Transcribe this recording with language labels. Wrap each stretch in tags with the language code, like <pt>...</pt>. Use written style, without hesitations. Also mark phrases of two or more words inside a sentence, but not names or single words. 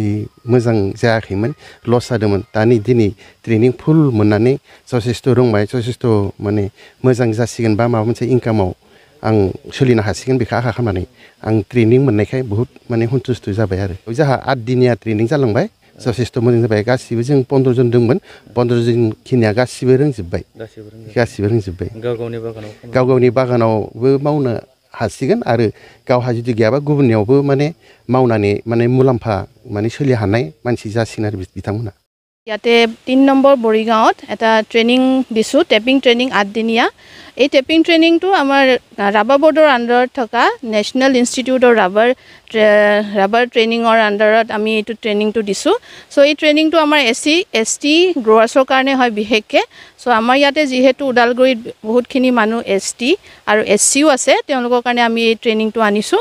<brx>मोजां जायाखैमोन लस जादोंमोन दानि दिनै ट्रेनिं फुल मोननानै जथेस्थ' रोंबाय जथेस्थ' माने मोजां जासिगोन बा माबा मोनसे इनकामाव आं सोलिनो हासिगोन बेखौ आखा खालामनानै आं ट्रेनिं मोननायखाय बहुत माने सन्तुष्ट जाबाय आरो जोंहा 8 दिनिया ट्रेनिं जालांबाय जथेस्थ' मोजां जाबाय गासिबो जों 15 जन दंमोन 15 जन खिनिया गासिबो रोंजोब्बाय गाव गावनि बागानावबो मावनो हासिगोन आरो गावहा जुदि गैयाबा गुबुननियावबो माने मावनानै माने मुलाम्फा माने सोलि हानाय मानसि जासिगोन आरो बिथांमोना</brx> <as>ইয়াতে 3 নম্বৰ বৰিগাঁৱত এটা ট্ৰেনিং দিছোঁ</as> <en>tapping training</en> <as>8 দিনীয়া এই</as> <en>tapping trainingটো</en> <as>আমাৰ ৰাবাৰ বৰ্ডৰ আণ্ডাৰত থকা নেশ্যনেল ইনষ্টিটিউট অফ ৰাবাৰ ট্ৰেনিঙৰ আণ্ডাৰত আমি এইটো ট্ৰেনিংটো দিছোঁ চ' এই ট্ৰেনিংটো আমাৰ এছচি এছটি গ্ৰ'ৱাৰ্ছৰ কাৰণে হয় বিশেষকৈ চ' আমাৰ ইয়াতে যিহেতু ওদালগুৰিত বহুতখিনি মানুহ এছটি আৰু এছচিও আছে তেওঁলোকৰ কাৰণে আমি এই ট্ৰেনিংটো আনিছোঁ</as>